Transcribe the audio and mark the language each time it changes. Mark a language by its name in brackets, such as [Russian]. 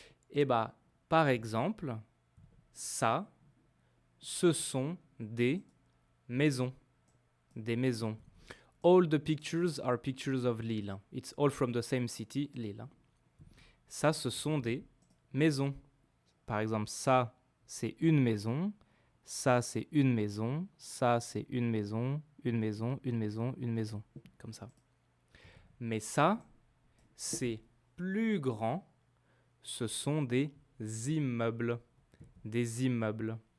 [French] Eh bien, par exemple, ça, ce sont des maisons. Des maisons. [English] All the pictures are pictures of Lille. It's all from the same city, Lille. [French] Ça, ce sont des maisons. Par exemple, ça, c'est une maison. Ça, c'est une maison. Ça, c'est une maison. Une maison, une maison, une maison. Comme ça. Mais ça, c'est plus grand. Ce sont des immeubles. Des immeubles.